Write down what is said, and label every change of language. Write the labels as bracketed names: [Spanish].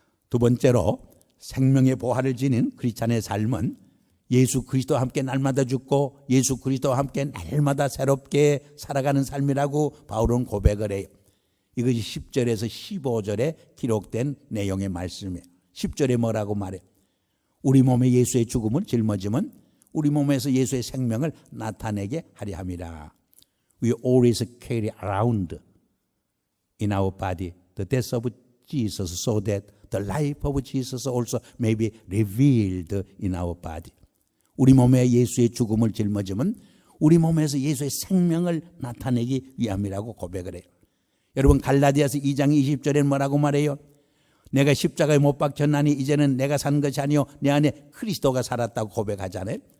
[Korean] 두 번째로 생명의 보화를 지닌 크리스찬의 삶은 예수 그리스도와 함께 날마다 죽고 예수 그리스도와 함께 날마다 새롭게 살아가는 삶이라고 바울은 고백을 해요. 이것이 10절에서 15절에 기록된 내용의 말씀이에요. 10절에 뭐라고 말해요? 우리 몸에 예수의 죽음을 짊어지면 우리 몸에서 예수의 생명을 나타내게 하려 함이라. [English] We always carry around in our body the death of Jesus so that the life of Jesus also may be revealed in our body. [Korean] 우리 몸에 예수의 죽음을 짊어지면 우리 몸에서 예수의 생명을 나타내기 위함이라고 고백을 해요. 여러분 갈라디아서 2장 20절에는 뭐라고 말해요? 내가 십자가에 못 박혔나니 이제는 내가 산 것이 아니요 내 안에 그리스도가 살았다고 고백하잖아요.